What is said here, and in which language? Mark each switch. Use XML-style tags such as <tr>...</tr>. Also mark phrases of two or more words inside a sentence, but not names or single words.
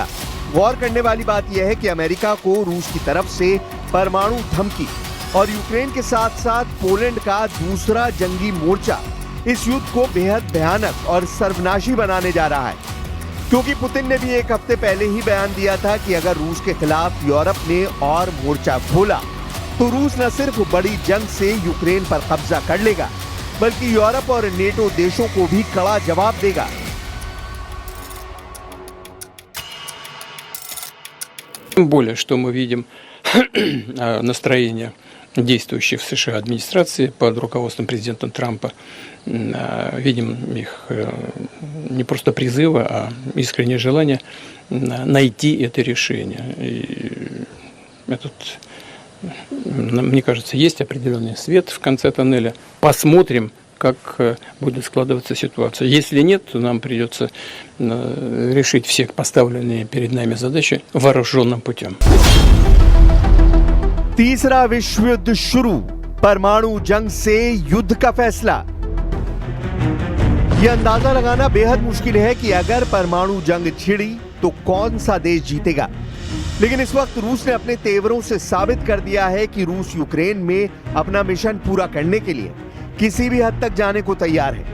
<hi>गौर करने वाली बात यह है कि अमेरिका को रूस की तरफ से परमाणु धमकी और यूक्रेन के साथ साथ पोलैंड का दूसरा जंगी मोर्चा इस युद्ध को बेहद भयानक और सर्वनाशी बनाने जा रहा है, क्योंकि पुतिन ने भी एक हफ्ते पहले ही बयान दिया था कि अगर रूस के खिलाफ यूरोप ने और मोर्चा खोला तो रूस न सिर्फ बड़ी जंग से यूक्रेन पर कब्जा कर लेगा, बल्कि यूरोप और नेटो देशों को भी कड़ा जवाब देगा।</hi> <ru>Тем более, что мы видим настроение действующей в США администрации под руководством президента Трампа. Видим их не просто призывы, а искреннее желание найти это решение. И этот, мне кажется, есть определенный свет в конце тоннеля. Посмотрим, как будет складываться ситуация. Если нет, то нам придется решить все поставленные перед нами задачи вооруженным путем.</ru> <hi>तीसरा विश्व युद्ध शुरू, परमाणु जंग से युद्ध का फैसला। यह अंदाजा लगाना बेहद मुश्किल है कि अगर परमाणु जंग छिड़ी तो कौन सा देश जीतेगा, लेकिन इस वक्त रूस ने अपने तेवरों से साबित कर दिया है कि रूस यूक्रेन में अपना मिशन पूरा करने के लिए किसी भी हद तक जाने को तैयार है।</hi>